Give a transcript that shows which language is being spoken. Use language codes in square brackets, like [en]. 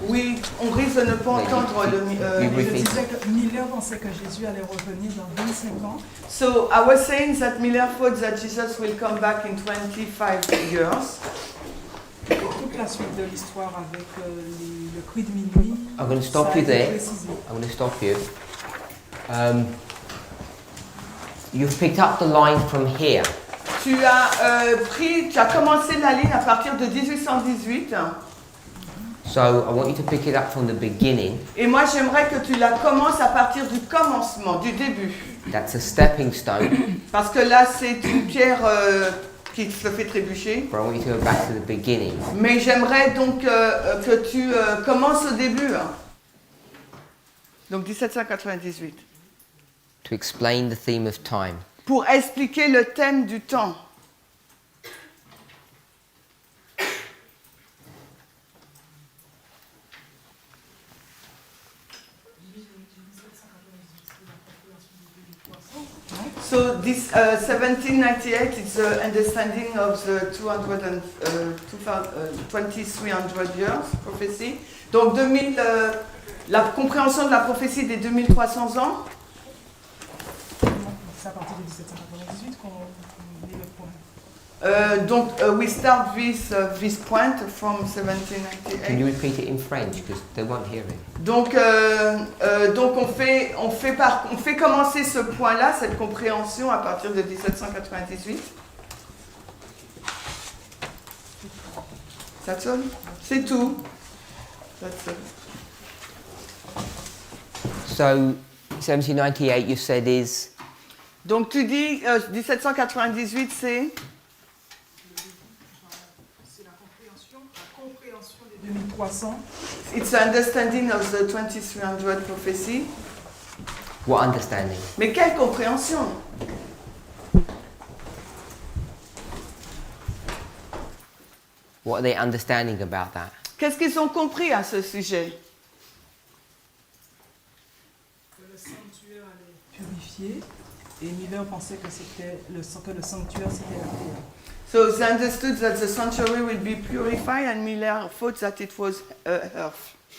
[fr] Oui, on risque de ne pas entendre le... Je disais que Miller pensait que Jésus allait revenir dans 25 ans. [en] So, I was saying that Miller thought that Jesus will come back in 25 years. [fr] Toute la suite de l'histoire avec le cri de minuit. [en] I'm going to stop you there. I'm going to stop you. You've picked up the line from here. [fr] Tu as commencé la ligne à partir de 1818. [en] So I want you to pick it up from the beginning. [fr] Et moi, j'aimerais que tu la commences à partir du commencement, du début. [en] That's a stepping stone. [fr] Parce que là, c'est une pierre qui se fait trébucher. [en] But I want you to go back to the beginning. [fr] Mais j'aimerais donc que tu commences au début. Donc 1798. [en] To explain the theme of time. [fr] Pour expliquer le thème du temps. [en] So this 1798 is the understanding of the 2300 years prophecy. [fr] Donc 2000, la compréhension de la prophétie des 2300 ans. C'est à partir de 1798 qu'on met le point. [en] Donc we start this point from 1798. Can you repeat it in French because they won't hear it? [fr] Donc on fait commencer ce point-là, cette compréhension à partir de 1798. [en] That's all? C'est tout. That's all. So 1798 you said is. [fr] Donc tu dis 1798 c'est. C'est la compréhension des 2300. [en] It's the understanding of the 2300 prophecy. What understanding? [fr] Mais quelle compréhension? [en] What are they understanding about that? [fr] Qu'est-ce qu'ils ont compris à ce sujet? Que le sanctuaire allait purifier. Et Miller pensait que le sanctuaire c'était la terre. [en] So they understood that the sanctuary will be purified, and Miller thought that it was earth.